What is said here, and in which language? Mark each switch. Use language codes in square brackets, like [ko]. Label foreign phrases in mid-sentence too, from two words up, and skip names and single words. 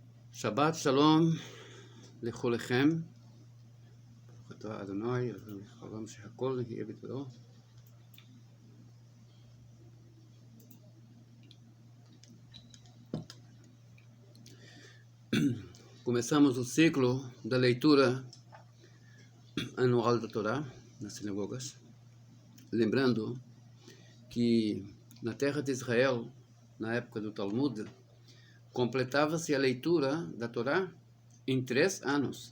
[he] שבת שלום לכולכם. ברוך אתה אדוני, העולם שהכל יהיה בדברו. [pt] Começamos o ciclo da leitura anual da Torá nas sinagogas, lembrando que na terra de Israel, na época do Talmud, completava-se a leitura da Torá em 3 anos.